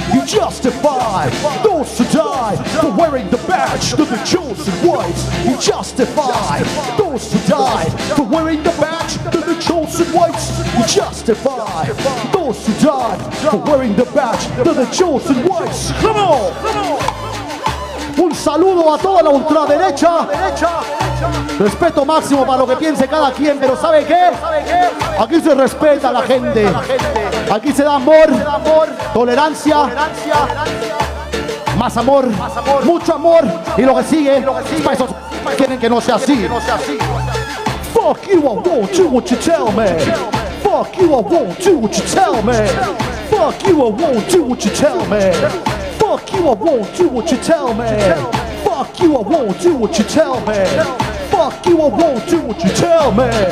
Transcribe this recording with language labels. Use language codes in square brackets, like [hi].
[en] You justify those who died for wearing the badge of the chosen whites. You justify those who died for wearing the badge of the chosen whites. You justify those who died for wearing the badge of the chosen whites. Come on! [es] Un saludo a toda la ultraderecha. Respeto máximo para lo que piense cada quien, pero ¿sabe qué? Aquí se respeta a la gente. Aquí se da amor, tolerancia, más amor, mucho amor. Y lo que sigue, para esos quieren que no sea así. [en] Fuck you, I won't do what you tell me. Fuck you, I won't do what you tell me. Fuck you, I won't do what you tell me. Fuck you, I won't do what you tell me. Fuck you, I won't do what you tell me. Fuck you, I won't do what you tell me.